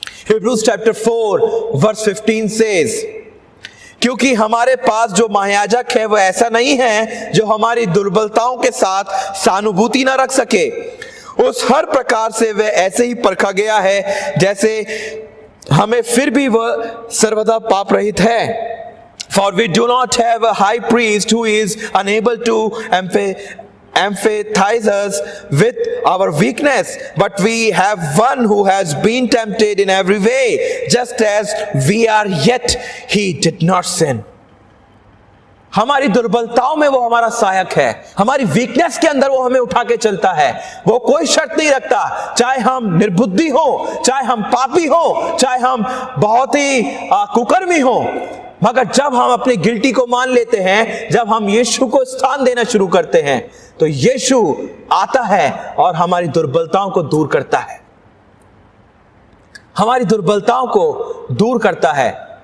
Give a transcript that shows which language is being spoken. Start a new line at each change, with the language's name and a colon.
English: Hebrews chapter 4 verse 15 says,
Hindi: क्योंकि हमारे पास जो महायाजक है वह ऐसा नहीं है जो हमारी दुर्बलताओं के साथ सहानुभूति न रख सके, उस हर प्रकार से वह ऐसे ही परखा गया है जैसे हमें, फिर भी वह सर्वदा पाप रहित है।
English: For we do not have a high priest who is unable to empathize us with our weakness, but we have one who has been tempted in every way, just as we are, yet he did not sin.
Hindi: हमारी दुर्बलताओं में वो हमारा सहायक है, हमारी weakness के अंदर वो हमें उठा के चलता है। वो कोई शर्त नहीं रखता, चाहे हम निर्बुद्धि हो, चाहे हम पापी हो, चाहे हम बहुत ही कुकर्मी हो, मगर जब हम अपनी गिल्टी को मान लेते हैं, जब हम यीशु को स्थान देना शुरू करते हैं, तो यीशु आता है और हमारी दुर्बलताओं को दूर करता है, हमारी दुर्बलताओं को दूर करता है।